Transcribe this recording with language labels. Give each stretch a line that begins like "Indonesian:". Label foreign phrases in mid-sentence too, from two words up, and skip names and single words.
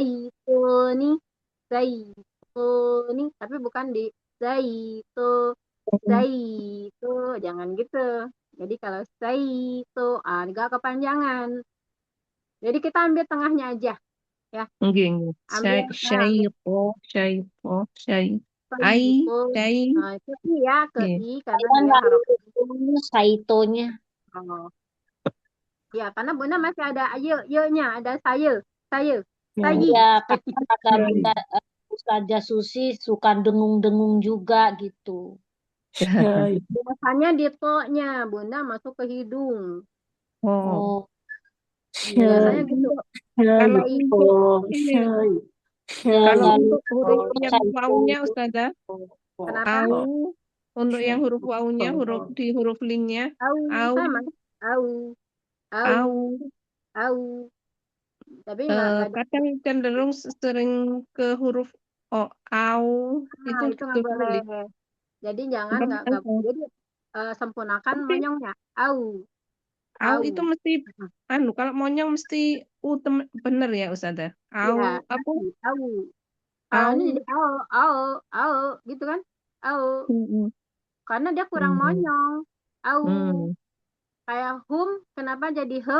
Indonesian: zaitoni, zaitoni, tapi bukan di zaito, zaito, jangan gitu. Jadi kalau zaito, agak kepanjangan. Jadi kita ambil tengahnya aja, ya, nggih ambil syaito syaito syai ai zaito. syai Nah, itu I ya ke nggih I karena Saya dia nggak harokat. tahu Saitonya. Oh, ya karena Bunda masih ada nya ada saya, sayi. Ya, kadang kata syai Bunda Ustazah Susi suka dengung-dengung juga gitu. Biasanya di to-nya Bunda masuk ke hidung. oh Oh, kalau Biasanya gitu. untuk kalau Sayi. untuk ini saya kalau nggak untuk lupa huruf yang Saito. waunya Ustazah, Kenapa? au, untuk yang huruf waunya, huruf di huruf linknya, Au au, sama. Au, au, au, au. Tapi nggak ada. kadang cenderung sering ke huruf o, au, itu Itu nggak boleh. kebalik. Jadi jangan nggak. Jadi sempurnakan Tapi monyongnya. Au, au au. itu mesti, kalau monyong mesti bener ya Ustazah. Au, Ya, apa? au. Ini jadi Au, au, gitu kan? Au, mm, karena dia kurang mm, monyong. Au, mm, kayak hum, kenapa jadi hem?